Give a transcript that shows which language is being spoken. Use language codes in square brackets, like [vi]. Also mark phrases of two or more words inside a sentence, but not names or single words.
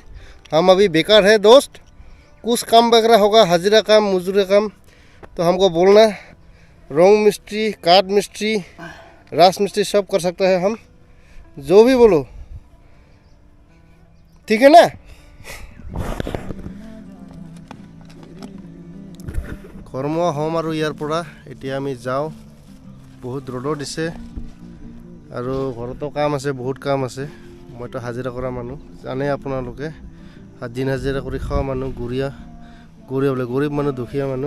[hi] हम अभी बेकार है दोस्त, कुछ काम वगैरह होगा, हाजिरा काम, मजदूरी काम, तो हमको बोलना। रंग मिस्त्री, काठ मिस्त्री, रास मिस्त्री सब कर सकता है हम, जो भी बोलो, ठीक है ना? [as] কৰ্ম হ'ম আৰু ইয়াৰ পৰা এতিয়া আমি যাওঁ। বহুত ৰ'দো দিছে আৰু ঘৰতো কাম আছে, বহুত কাম আছে। মইতো হাজিৰা কৰা মানুহ, জানে আপোনালোকে, দিন হাজিৰা কৰি খোৱা মানুহ, গৰীয়া বোলে, গৰীব মানুহ, দুখীয়া মানুহ।